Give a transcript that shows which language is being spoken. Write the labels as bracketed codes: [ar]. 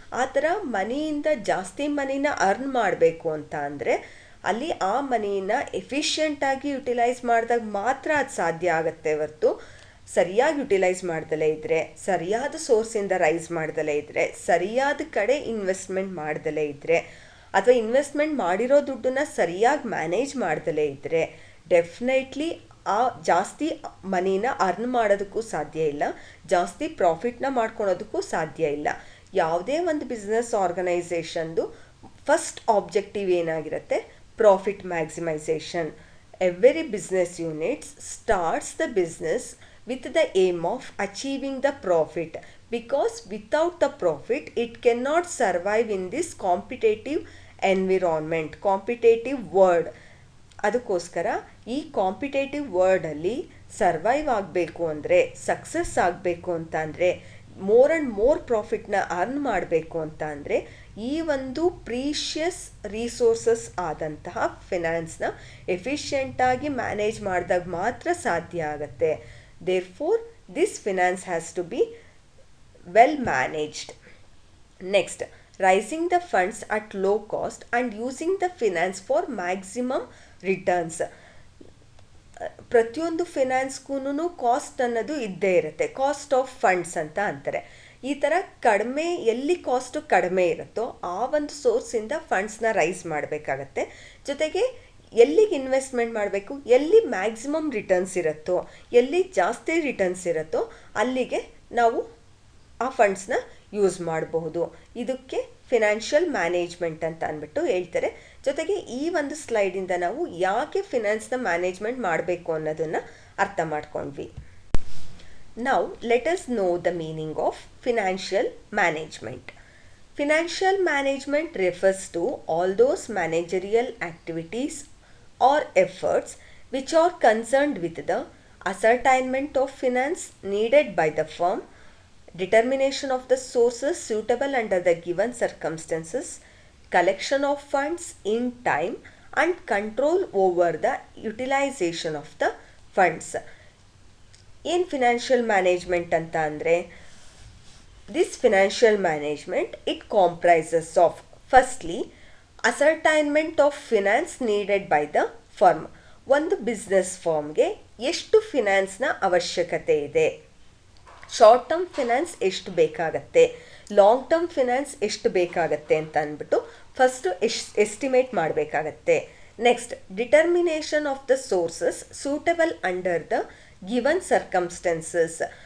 [kn] ಆ ಥರ ಮನಿಯಿಂದ ಜಾಸ್ತಿ ಮನಿನ ಅರ್ನ್ ಮಾಡಬೇಕು ಅಂತ ಅಂದರೆ ಅಲ್ಲಿ ಆ ಮನಿನ ಎಫಿಷಿಯೆಂಟಾಗಿ ಯುಟಿಲೈಸ್ ಮಾಡಿದಾಗ ಮಾತ್ರ ಅದು ಸಾಧ್ಯ ಆಗುತ್ತೆ ಹೊರತು ಸರಿಯಾಗಿ ಯುಟಿಲೈಸ್ ಮಾಡ್ದಲೇ ಇದ್ದರೆ, ಸರಿಯಾದ ಸೋರ್ಸಿಂದ ರೈಸ್ ಮಾಡ್ದಲೇ ಇದ್ದರೆ, ಸರಿಯಾದ ಕಡೆ ಇನ್ವೆಸ್ಟ್ಮೆಂಟ್ ಮಾಡ್ದಲೇ ಇದ್ದರೆ ಅಥವಾ ಇನ್ವೆಸ್ಟ್ಮೆಂಟ್ ಮಾಡಿರೋ ದುಡ್ಡನ್ನು ಸರಿಯಾಗಿ ಮ್ಯಾನೇಜ್ ಮಾಡ್ದಲೇ ಇದ್ದರೆ ಡೆಫಿನೆಟ್ಲಿ ಆ ಜಾಸ್ತಿ ಮನಿನ ಅರ್ನ್ ಮಾಡೋದಕ್ಕೂ ಸಾಧ್ಯ ಇಲ್ಲ, ಜಾಸ್ತಿ ಪ್ರಾಫಿಟ್ನ ಮಾಡ್ಕೊಳೋದಕ್ಕೂ ಸಾಧ್ಯ ಇಲ್ಲ. ಯಾವುದೇ ಒಂದು ಬಿಸ್ನೆಸ್ ಆರ್ಗನೈಸೇಷನ್ದು ಫಸ್ಟ್ ಆಬ್ಜೆಕ್ಟಿವ್ ಏನಾಗಿರುತ್ತೆ? [en] Profit maximisation. Every business units starts the business with the aim of achieving the profit, because without the profit it cannot survive in this competitive environment, competitive world. [kn] ಅದಕ್ಕೋಸ್ಕರ ಈ competitive ವರ್ಡಲ್ಲಿ survive ಆಗಬೇಕು ಅಂದರೆ, success ಆಗಬೇಕು ಅಂತ ಅಂದರೆ, more and more ಪ್ರಾಫಿಟ್ನ earn ಮಾಡಬೇಕು ಅಂತ ಅಂದರೆ ಈ ಒಂದು ಪ್ರೀಷಿಯಸ್ ರಿಸೋರ್ಸಸ್ ಆದಂತಹ ಫಿನಾನ್ಸ್ನ ಎಫಿಷಿಯೆಂಟಾಗಿ ಮ್ಯಾನೇಜ್ ಮಾಡಿದಾಗ ಮಾತ್ರ ಸಾಧ್ಯ ಆಗುತ್ತೆ. [en] Therefore, this finance has to be well managed. Next, raising the funds at low cost and using the finance for maximum returns. [kn] ಪ್ರತಿಯೊಂದು ಫಿನಾನ್ಸ್ಗೂ ಕಾಸ್ಟ್ ಅನ್ನೋದು ಇದ್ದೇ ಇರುತ್ತೆ. ಕಾಸ್ಟ್ ಆಫ್ ಫಂಡ್ಸ್ ಅಂತ ಅಂತಾರೆ. ಈ ಥರ ಕಡಿಮೆ, ಎಲ್ಲಿ ಕಾಸ್ಟು ಕಡಿಮೆ ಇರುತ್ತೋ ಆ ಒಂದು ಸೋರ್ಸಿಂದ ಫಂಡ್ಸ್ನ ರೈಸ್ ಮಾಡಬೇಕಾಗತ್ತೆ. ಜೊತೆಗೆ ಎಲ್ಲಿಗೆ ಇನ್ವೆಸ್ಟ್ಮೆಂಟ್ ಮಾಡಬೇಕು, ಎಲ್ಲಿ ಮ್ಯಾಕ್ಸಿಮಮ್ ರಿಟರ್ನ್ಸ್ ಇರುತ್ತೋ, ಎಲ್ಲಿ ಜಾಸ್ತಿ ರಿಟರ್ನ್ಸ್ ಇರುತ್ತೋ ಅಲ್ಲಿಗೆ ನಾವು ಆ ಫಂಡ್ಸ್ನ ಯೂಸ್ ಮಾಡಬಹುದು. ಇದಕ್ಕೆ ಫಿನಾನ್ಷಿಯಲ್ ಮ್ಯಾನೇಜ್ಮೆಂಟ್ ಅಂತ ಅಂದ್ಬಿಟ್ಟು ಹೇಳ್ತಾರೆ. ಜೊತೆಗೆ ಈ ಒಂದು ಸ್ಲೈಡಿಂದ ನಾವು ಯಾಕೆ ಫಿನಾನ್ಸ್ನ ಮ್ಯಾನೇಜ್ಮೆಂಟ್ ಮಾಡಬೇಕು ಅನ್ನೋದನ್ನು ಅರ್ಥ ಮಾಡ್ಕೊಂಡ್ವಿ. [en] Now let us know the meaning of financial management. Financial management refers to all those managerial activities or efforts which are concerned with the ascertainment of finance needed by the firm, determination of the sources suitable under the given circumstances, collection of funds in time, and control over the utilization of the funds. [kn] ಏನು financial management ಅಂತ ಅಂದರೆ, [en] this financial management, it comprises of firstly ascertainment of finance needed by the firm. [kn] ಒಂದು business ಫರ್ಮ್ಗೆ ಎಷ್ಟು ಫಿನಾನ್ಸ್ನ ಅವಶ್ಯಕತೆ ಇದೆ, short term finance ಎಷ್ಟು ಬೇಕಾಗತ್ತೆ, long term finance ಎಷ್ಟು ಬೇಕಾಗತ್ತೆ ಅಂತ ಅಂದ್ಬಿಟ್ಟು ಫಸ್ಟು ಎಸ್ಟಿಮೇಟ್ ಮಾಡಬೇಕಾಗತ್ತೆ. [en] Next, determination of the sources suitable under the given circumstances.